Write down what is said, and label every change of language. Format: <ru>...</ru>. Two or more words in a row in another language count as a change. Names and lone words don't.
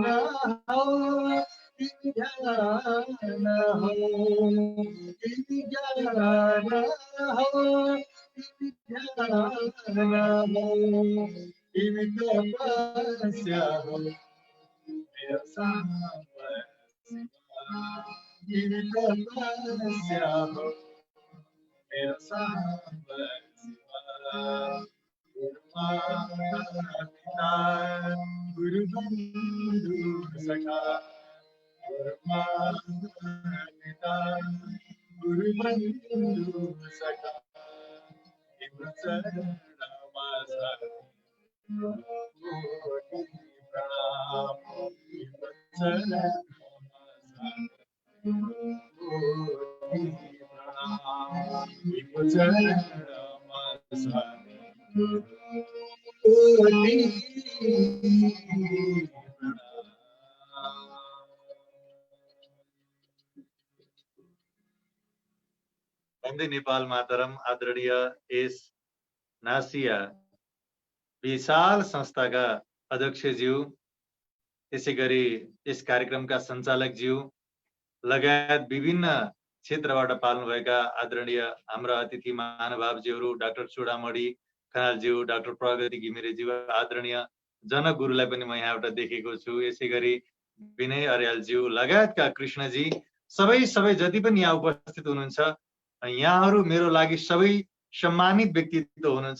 <ne>हो तिमी ज्ञान हो तिमी ज्ञान हो तिमी ज्ञान हो तिमी तपस्या हो मेरो सामर्थ्य तिमी तपस्या हो मेरो सामर्थ्य पिता गुरु बन्धु सखा पिता गुरु बन्धु सखा तिम्रो चरणमा कोटि प्रणाम तिम्रो चरणमा कोटि प्रणाम तिम्रो चरणमा</ne> <sa>वन्दे नेपाल मातरम।</sa> <ne>आदरणीय एस नासिया विशाल संस्थाका अध्यक्षज्यू, त्यसै गरी यस कार्यक्रमका सञ्चालकज्यू लगायत विभिन्न क्षेत्रबाट पाल्नुभएका आदरणीय हाम्रा अतिथि महानुभावज्यूहरू, डाक्टर चुडामणी खनालज्यू, डाक्टर प्रगति घिमिरेज्यू, आदरणीय जनकगुरुलाई पनि म यहाँबाट देखेको छु, यसै गरी विनय अर्यालज्यू लगायतका कृष्णजी, सबै जति पनि यहाँ उपस्थित हुनुहुन्छ, यहाँहरू मेरो लागि सबै सम्मानित व्यक्तित्व हुनुहुन्छ।</ne>